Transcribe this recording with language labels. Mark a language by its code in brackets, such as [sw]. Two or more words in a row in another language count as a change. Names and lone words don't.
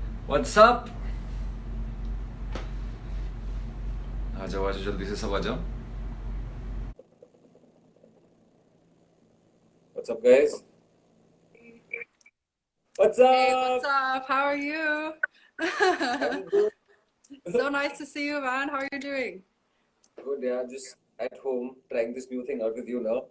[en] What's up? [hi] आ जाओ जल्दी से सब आ जाओ. [en] What's up, guys? What's Hey, what's up? up? How are you? I'm good. So nice to see you, man. How are you doing? Good, yeah. Just at home trying this new thing out with you now.